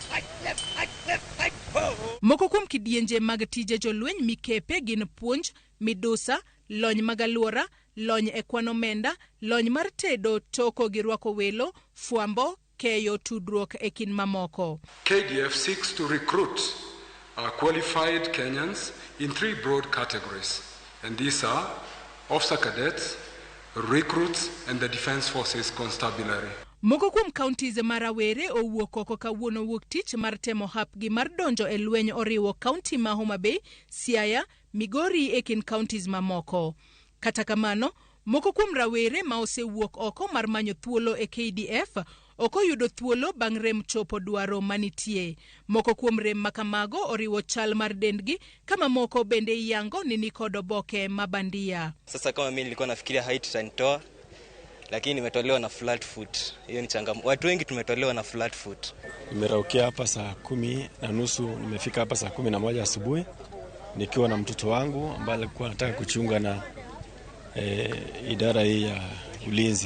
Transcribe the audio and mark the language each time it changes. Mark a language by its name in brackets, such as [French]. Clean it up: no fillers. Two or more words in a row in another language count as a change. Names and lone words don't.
[Luo (Kenya and Tanzania)] Moko kuom kidienje mag tije jolweny mikepe gin puonj, midusa, lony mag aluora, lony e kwano omenda, lony mar tedo, toko gi rwako welo, fuambo, keyo tudruok e kin mamoko. [English] KDF seeks to recruit qualified Kenyans in 3 broad categories, and these are officer cadets, recruits, and the Defence Forces Constabulary. [Luo (Kenya and Tanzania)] Moko kuom counties marawere owuok oko kawuono wuok tich mar temo hapgi mar donjo e lweny oriwo county ma Homa Bay, Siaya, Migori e kin counties mamoko. Kata kamano, moko kuom rawere ma osewuok oko mar manyo thuolo e KDF ok oyudo thuolo bang' rem chopo dwaro manitie. Moko kuom rem makamago oriwo chal mar dendgi, kama moko bende iyango ni kod oboke mabandia. [Swahili] Sasa kama mimi nilikuwa nafikiria height itanitoa, lakini nimetolewa na [English] flat foot. [Swahili] Hiyo ni changamoto. Watu wengi tumetolewa na [English] flat foot. [Swahili] Nimeraukia hapa saa 10:30, nimefika hapa saa 11 asubuhi nikiwa na mtoto wangu ambaye alikuwa anataka kuchunga na idara hii ya ulinzi.